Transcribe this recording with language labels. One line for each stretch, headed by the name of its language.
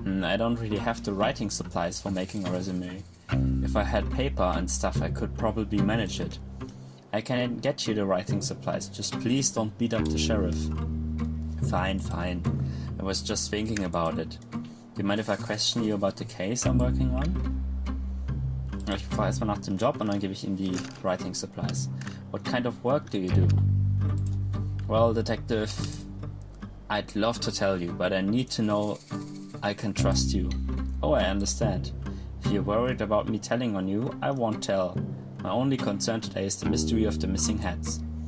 English: I don't really have the writing supplies for making a resume. If I had paper and stuff, I could probably manage it. I can get you the writing supplies, just please don't beat up the sheriff. Fine, fine. I was just thinking about it. Do you mind if I question you about the case I'm working on?
German: Ich frage erstmal nach dem Job und dann gebe ich ihm die
English: writing supplies. What kind of work do you do? Well, detective, I'd love to tell you, but I need to know I can trust you. Oh, I understand. If you're worried about me telling on you, I won't tell. My only concern today is the mystery of the missing hats.